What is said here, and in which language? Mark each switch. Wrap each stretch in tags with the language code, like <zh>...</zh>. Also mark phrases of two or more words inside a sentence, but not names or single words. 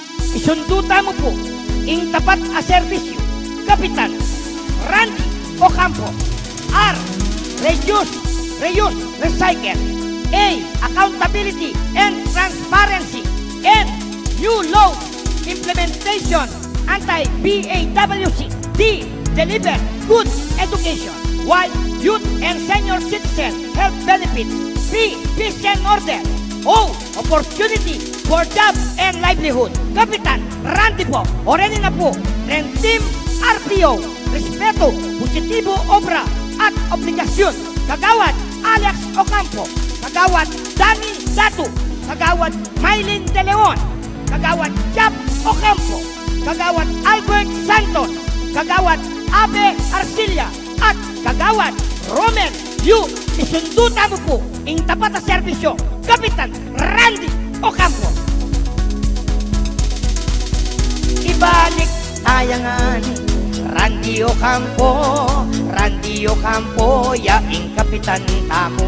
<pam>isunduta mo po ing tapat a serbisyo. Kapitan Randy Ocampo.</pam> <en>R. Reuse, recycle. A. Accountability and transparency. N. New law implementation, anti-BAWC. D. Deliver good education, while youth and senior citizen health benefits. P. Peace and order. O. Opportunity for job and livelihood.</en> <pam>Kapitan Randy po, already na po, ng Team RPO, respeto, positibo, obra, at obligasyon. Kagawad Alex Ocampo, Kagawad Danny Datu, Kagawad Mylene De Leon, Kagawad Jap Ocampo, Kagawad Albert Santos, Kagawad Abe Arcilla, at Kagawad Romel Yu. Isunduta mo po ing tapat na serbisyo. Kapitan Randy Ocampo. Ibalik tayangan Randy Ocampo, Randy Ocampo, yaing kapitan tamo.</pam>